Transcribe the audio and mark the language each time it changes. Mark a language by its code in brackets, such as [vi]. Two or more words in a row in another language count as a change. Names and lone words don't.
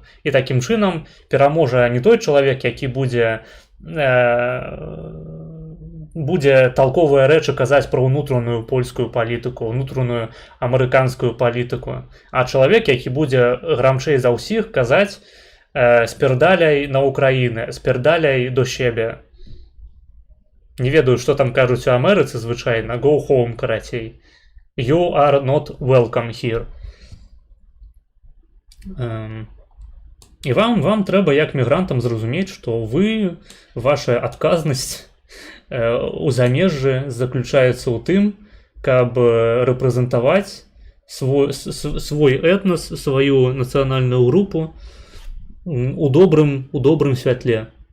[be] І такім чынам пераможа не той чалавек, які будзе толковыя рэчы казаць пра ўнутраную польскую палітыку, ўнутраную амерыканскую палітыку, а чалавек, які будзе грамчэй за ўсіх казаць [pl] spierdalaj na Ukrainę, spierdalaj do siebie. [be] Не ведаю, што там кажуць у Амерыцы звычайна, [en] go home, карацей. You are not welcome here. [be] І вам трэба як мігрантам зразумець, што ваша адказнасць у замежжы заключаецца ў тым, каб рэпрэзентаваць свой этнас, сваю нацыянальную групу у добрым святле.